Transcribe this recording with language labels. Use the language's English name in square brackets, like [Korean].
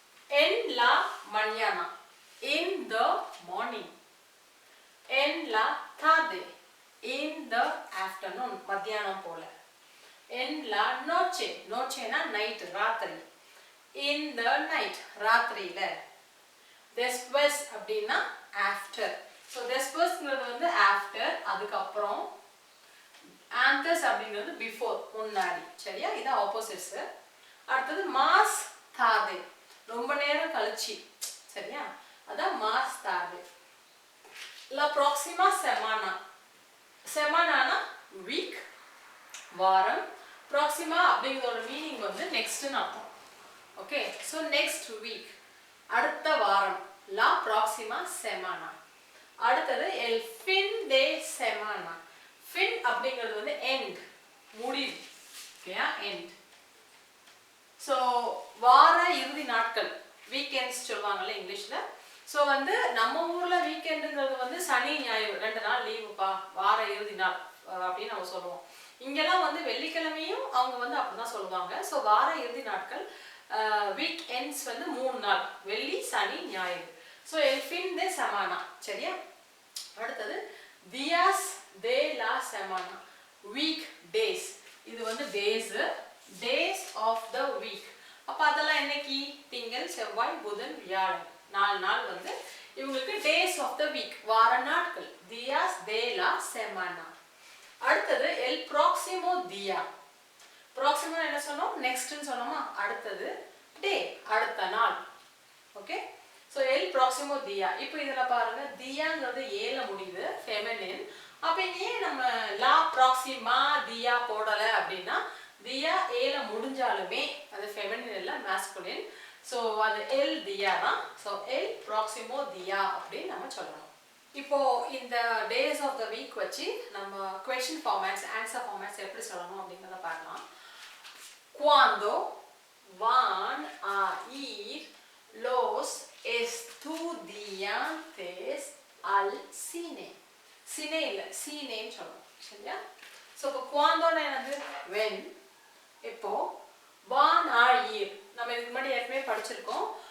[Spanish] en la mañana, [English] in the morning, [Spanish] en la tarde, [English] in the afternoon, [Tamil] மத்தியானம் போல. [Spanish] en la noche, noche na night, ராத்திரி. [English] in the night, [Tamil] ராத்திரியில. después அப்படினா after. so despuésங்கிறது வந்து after, அதுக்கு அப்புறம். antes அப்படிங்கிறது before, முன்னாடி. சரியா? இது ஆப்போசிட்ஸ். அடுத்தது más tarde, ரொம்ப நேரம் கழிச்சு. சரியா? அதான் [Spanish] más tarde. la próxima semana. [Tamil] semana na week, வாரம். próxima அப்படிங்கறதோட மீனிங் வந்து next னு அர்த்தம். ஓகே? சோ next week, அடுத்த வாரம். [Spanish] la próxima semana. [Tamil] அடுத்தது [Spanish] el fin de semana. [Tamil] fin அப்படிங்கிறது வந்து end, முடிவு. ஓகேயா? end. சோ வார இறுதி நாட்கள், வீக்கெண்ட்ஸ் சொல்வாங்கல இங்கிலீஷ்ல. சோ வந்து நம்ம ஊர்ல வீக்கெண்டுங்கிறது வந்து சனி ஞாயிறு 2 நாள் லீவுப்பா, வார இறுதி நாள் அப்படின்னு நம்ம சொல்லுவோம். இங்கெல்லாம் வந்து வெள்ளிக்கிழமையும் அவங்க வந்து அப்படிதான் சொல்லுவாங்க. சோ வார இறுதி நாட்கள், வீக் எண்ட்ஸ் வந்து 3 நாள், வெள்ளி சனி ஞாயிறு. [Spanish] சோ el fin de semana. சரியா? [Tamil] அடுத்தது [Spanish] días de la semana, [English] week days. [Tamil] இது வந்து days, [English] days of the week. [Tamil] அப்ப அதெல்லாம் என்னைக்கு? திங்கள், செவ்வாய், புதன், வியாழன். 4 நாள் வந்து இவங்களுக்கு days of the week, வார நாட்கள். [Spanish] días de la semana. [Tamil] அடுத்தது [Spanish] el próximo día. [Tamil] próximo என்ன சொன்னோம்? next னு சொன்னோமா? அடுத்தது day, அடுத்த நாள். Okay? So el próximo día. இப்போ இதல பாருங்க, diaங்கிறது ஏல முடியுது, ஃபெமினின். அப்ப ஏன் நம்ம la próxima día போடல அப்படினா día ஏல முடிஞ்சாலுமே அது ஃபெமினின் இல்ல, மாஸ்குலின். சோ அது el día தான். சோ [Spanish] el próximo día [Tamil] அப்படி நம்ம சொல்லணும். இப்போ இந்த days of the week வச்சு நம்ம [English] question formats, answer formats [Tamil] எப்படி சொல்லணும் அப்படிங்கறத பார்க்கலாம். [Spanish] Cuando van a ir los estudiantes al cine. [Tamil] cine இல்ல, cine ன்னு சொல்லணும். சரியா? சோ இப்போ cuando னா என்னது? when. இப்போ van a ir, நம்ம இதுக்கு முன்னாடி ஏற்கனவே படிச்சிருக்கோம்.